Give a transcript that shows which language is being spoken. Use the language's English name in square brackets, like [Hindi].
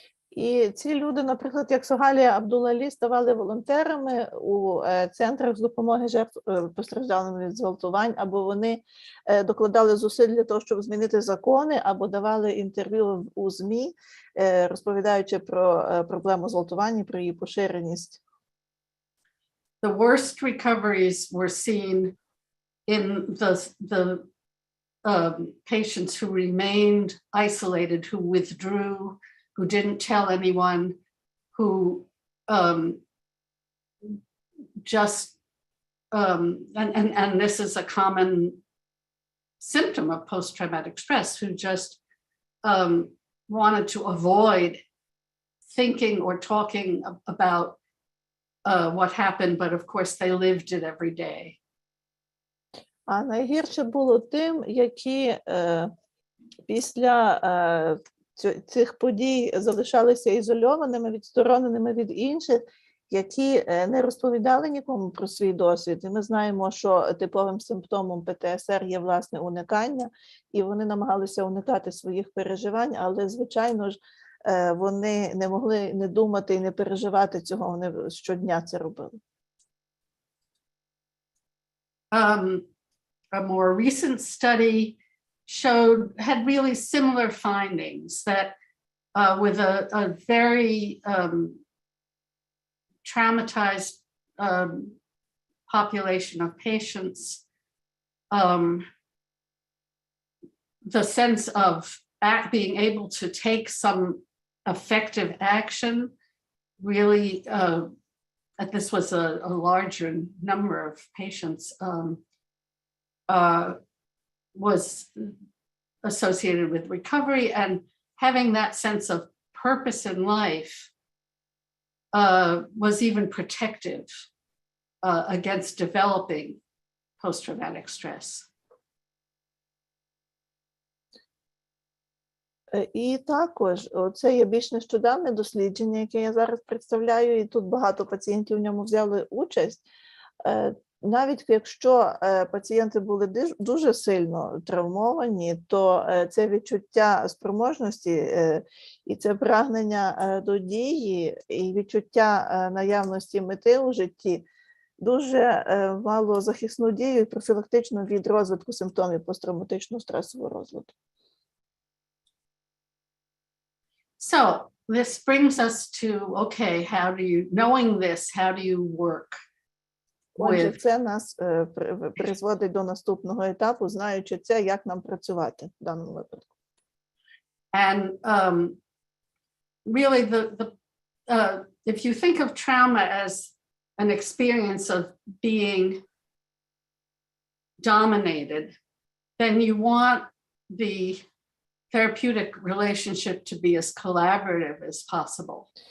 [Ukrainian] І ці люди, наприклад, як Согалія Абдуллалі, ставали волонтерами у центрах з допомоги жертв постраждалим від зґвалтувань, або вони докладали зусиль для того, щоб змінити закони, або давали інтерв'ю у ЗМІ, розповідаючи про проблему зґвалтувань, про її поширеність. [English] The worst recoveries were seen in the patients who remained isolated, who withdrew, who didn't tell anyone, who just, and this is a common symptom of post-traumatic stress, who just wanted to avoid thinking or talking about what happened, but of course they lived it every day. [Ukrainian] А найгірше було тим, які після цих подій залишалися ізольованими, відстороненими від інших, які не розповідали нікому про свій досвід. І ми знаємо, що типовим симптомом ПТСР є, власне, уникання, і вони намагалися уникати своїх переживань, але, звичайно ж, вони не могли не думати і не переживати цього, вони щодня це робили. [English] A more recent study had really similar findings, that with a very traumatized population of patients, the sense of being able to take some effective action really, this was a larger number of patients, was associated with recovery, and having that sense of purpose in life was even protective against developing post-traumatic stress. [Ukrainian] І також, це є більш нещодавне дослідження, яке я зараз представляю, і тут багато пацієнтів в ньому взяли участь. Навіть якщо пацієнти були дуже сильно травмовані, то це відчуття спроможності і це прагнення до дії і відчуття наявності мети у житті дуже мало захисну дію і профілактично від розвитку симптомів посттравматичного стресового розладу. [English] So this brings us to, okay, knowing this, how do you work? [Ukrainian] Отже, це нас призводить до наступного етапу, знаючи це, як нам працювати в даному випадку. [English] And really, if you think of trauma as an experience of being dominated, then you want the therapeutic relationship to be as collaborative as possible.